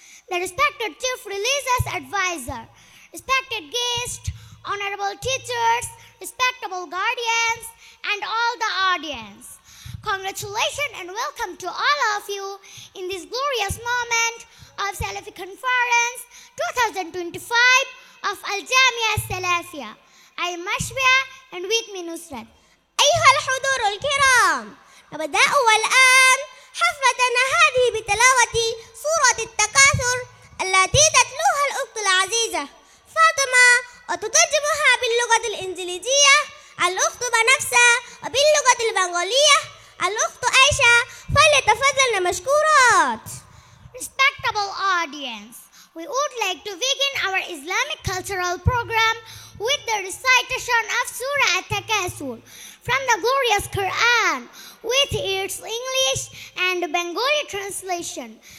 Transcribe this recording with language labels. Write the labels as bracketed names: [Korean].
[English] The respected Chief Religious Advisor, respected guests, honorable teachers, respectable guardians, and all the audience. Congratulations and welcome to all of you in this glorious moment of Salafi Conference 2025 of Al-Jamia Salafia. I am Mashbia and with me Nusrat. [Arabic] أيها الحضور الكرام، نبدأ الآن حفلتنا هذه بتلاوة سورة التكاثر التي تتلوها الأخت العزيزة فاطمة وتترجمها باللغة الإنجليزية الأخت بنفسة، وباللغة البنغالية الأخت عائشة. فليتفضلن مشكورات. [English] Respectable audience, we would like to begin our Islamic cultural program with the recitation of Surah At-Takasur from the glorious Quran with its English and Bengali translation.